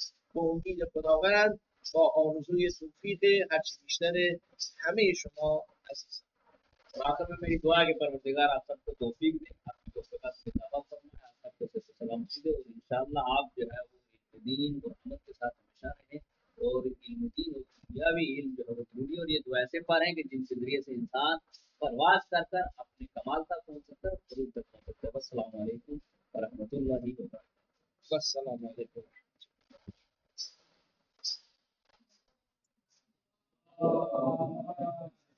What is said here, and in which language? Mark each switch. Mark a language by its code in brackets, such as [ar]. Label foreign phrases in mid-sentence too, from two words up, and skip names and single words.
[fa] به امید خداوند با آرزوی توفیق هرچی بیشتر همه شما عزیزان. [hi] और आखिर में मेरी दुआ है कि परवरदिगार आप सबको तौफीक दे, आपकी तौफीकात से दावा फरमाए, आप सबको सही सलामती दे और इंशाअल्लाह आप जो है वो दीन और अमल के साथ हमेशा रहें और इल्म दीन और दुनियावी इल्म जो है वो जरूरी। और ये दो ऐसे पार हैं कि जिनके जरिए से इंसान परवाज कर कर अपने कमाल तक पहुँच सकता है, फरूज तक पहुँच सकता है। [ar] السلام عليكم و رحمة الله و بركاته. السلام عليكم.